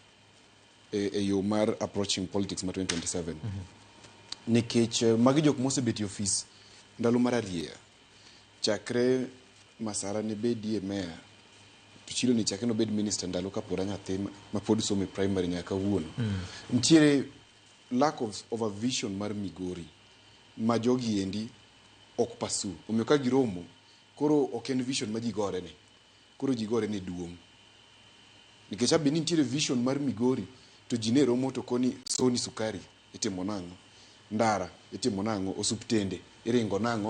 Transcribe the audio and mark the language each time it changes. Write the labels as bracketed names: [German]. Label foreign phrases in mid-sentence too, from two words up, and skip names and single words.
[Luo (Kenya and Tanzania)] e yo mar [English] approaching politics [Luo (Kenya and Tanzania)] ma 2027 nikech magi jok mosebet e ofis ndalo mar ariya chakre Masara ne bedie mayor Ochilo ni chakre no bed minister ndalo kapora nyathi ma pod somo primary nyaka wuono nitiere [English] lack of a vision [Luo (Kenya and Tanzania)] mar Migori ma jogi endi ok pasu omiyo ka giromo koro ok en vision ma ji gore ne koro ji gore ne duong' nikech abeni nitiere vision mar Migori to ji ne romo to koni soni sukari itimo nang'o ndara itimo nang'o osuptende iringo nang'o